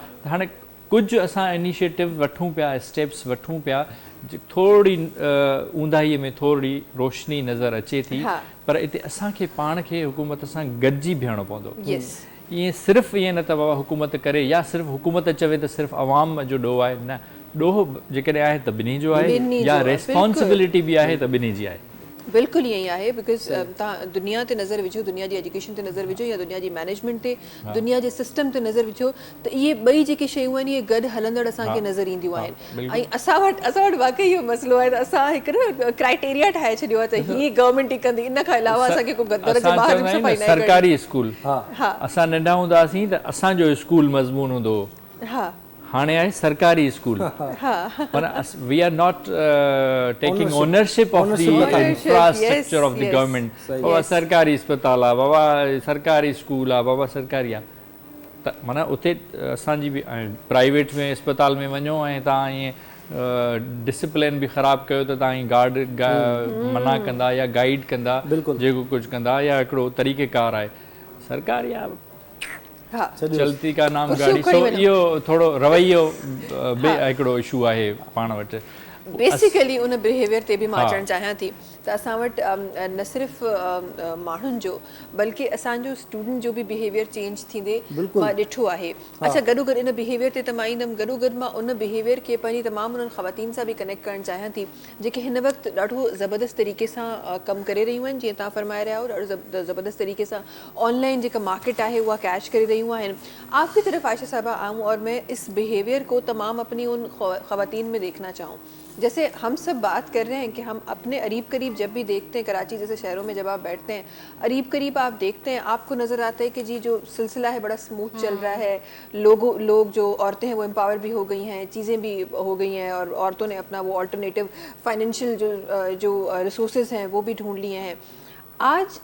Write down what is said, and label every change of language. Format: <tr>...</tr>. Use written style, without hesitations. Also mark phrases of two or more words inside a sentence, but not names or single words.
<sd>त हाणे कुझु असां इनिशिएटिव वठूं पिया, स्टेप्स वठूं पिया, थोरी ऊंधाईअ में थोरी रोशनी नज़र अचे थी, पर इते असांखे पाण खे हुकूमत सां गॾिजी बीहणो पवंदो। ईअं सिर्फ़ु ईअं न त बाबा हुकूमत करे या सिर्फ़ु हुकूमत चवे त सिर्फ़ु अवाम जो ॾोह आहे, न, ॾोह जेकॾहिं आहे त ॿिन्ही जो आहे, या रिस्पॉन्सिबिलिटी बि आहे त ॿिन्ही जी आहे। बिल्कुल यही आहे, बिकॉज तव्हां दुनिया ते नज़र विझो, दुनिया जी एजुकेशन ते नज़र विझो, या दुनिया जी मैनेजमेंट ते, दुनिया जे सिस्टम ते नज़र विझो, त इहे ॿई जेके शयूं आहिनि इहे गॾु हलंदड़ असांखे नज़र ईंदियूं आहिनि। ऐं असां वटि वाक़ई इहो मसइलो आहे त असां हिकु न क्राइटेरिया ठाहे छॾियो आहे त हीअ गवर्नमेंट ई कंदी, इन खां अलावा असांखे को गदर जे ॿाहिरि सरकारी स्कूल, असां नंढा हूंदा हुआसीं त असांजो स्कूल मज़मून हूंदो हो, हाणे आहे सरकारी स्कूल,</sd> <en>We are not taking ownership of the infrastructure of the government.</en> <sd>बाबा सरकारी अस्पताल आहे, बाबा सरकारी स्कूल आहे, बाबा सरकारी आहे, त माना उते असांजी बि प्राइवेट में अस्पताल में वञो ऐं तव्हां ईअं डिसिप्लिन बि ख़राबु कयो त तव्हां गार्ड मना कंदा या गाइड कंदा, जेको कुझु कंदा, या हिकिड़ो तरीक़ेकार आहे सरकारी आहे,</sd> <ur>چلتی کا نام گاڑی.</ur> <sd>सो इहो थोरो रवैयो हिकिड़ो इशू आहे पाण वटि। बेसिकली उन बिहेवियर ते बि मां अचणु चाहियां थी त असां वटि न सिर्फ़ु माण्हुनि जो बल्कि असांजो स्टूडेंट जो बि बिहेवियर चेंज थींदे मां ॾिठो आहे। अच्छा, गॾोगॾु इन बिहेवियर ते त मां ईंदमि, गॾोगॾु मां उन बिहेवियर खे पंहिंजी तमामु उन्हनि ख़वातीन सां बि कनेक्ट करणु चाहियां थी जेके हिन वक़्तु ॾाढो ज़बरदस्त तरीक़े सां कमु करे रहियूं आहिनि। जीअं तव्हां फरमाए रहिया हो, ॾाढो ज़बरदस्त तरीक़े सां ऑनलाइन जेका</sd> <ur>مارکیٹ ہے وہ کیچ کر رہی ہیں. آپ کی طرف عائشہ صاحبہ آؤں اور میں اس بیہیویئر کو تمام اپنی ان خواتین میں دیکھنا چاہوں. جیسے ہم سب بات کر رہے ہیں کہ ہم اپنے قریب قریب جب بھی دیکھتے ہیں، کراچی جیسے شہروں میں جب آپ بیٹھتے ہیں، قریب قریب آپ دیکھتے ہیں، آپ کو نظر آتا ہے کہ جی جو سلسلہ ہے بڑا سموتھ چل رہا ہے، لوگ جو عورتیں ہیں وہ ایمپاور بھی ہو گئی ہیں، چیزیں بھی ہو گئی ہیں، اور عورتوں نے اپنا وہ</ur> <en>alternative financial</en> <ur>جو ریسورسز ہیں وہ بھی ڈھونڈ لیے ہیں آج.</ur>